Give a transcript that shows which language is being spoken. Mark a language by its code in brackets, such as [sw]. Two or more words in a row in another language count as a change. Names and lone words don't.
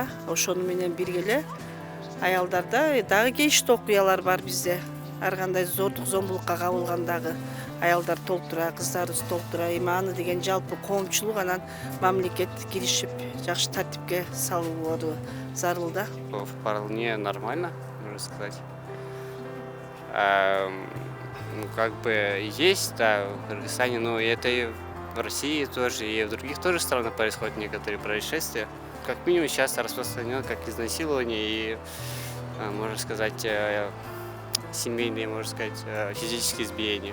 [ky] Ошону менен бирге эле аялдарда дагы кейиштүү окуялар бар бизде. Ар кандай зордук зомбулукка кабылгандагы аялдар толтура, кыздарыбыз толтура. Эми аны деген жалпы коомчулук анан мамлекет киришип жакшы тартипке салуулары зарыл да. [ru] Вполне нормально, можно сказать. Ну, как бы есть, да, в Кыргызстане, но это и в России тоже, и в других тоже странах происходят некоторые происшествия. Как минимум сейчас распространено как изнасилование и, можно сказать, семейные, можно сказать, физические избиения.